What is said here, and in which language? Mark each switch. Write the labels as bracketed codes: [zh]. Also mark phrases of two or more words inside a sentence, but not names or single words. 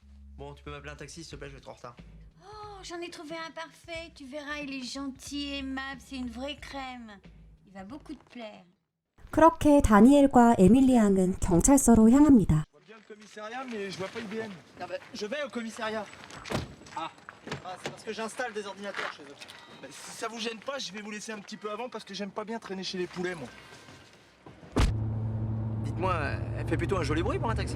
[fr] Bon, tu peux m'appeler un taxi s'il te plaît, je vais être en retard. Oh, j'en ai trouvé un parfait. Tu verras, il est gentil, aimable, c'est une vraie crème. Il va beaucoup te plaire. [ko] 그렇게 다니엘과 에밀리 양은 경찰서로 향합니다. [fr] Je vois bien le commissariat, mais je vois pas IBM. Ah bah, je vais au commissariat. Ah, c'est parce que j'installe des ordinateurs chez eux. Bah, si ça vous gêne pas, je vais vous laisser un petit peu avant parce que j'aime pas bien traîner chez les poulets, moi. Dites-moi, elle fait plutôt un joli bruit pour un taxi.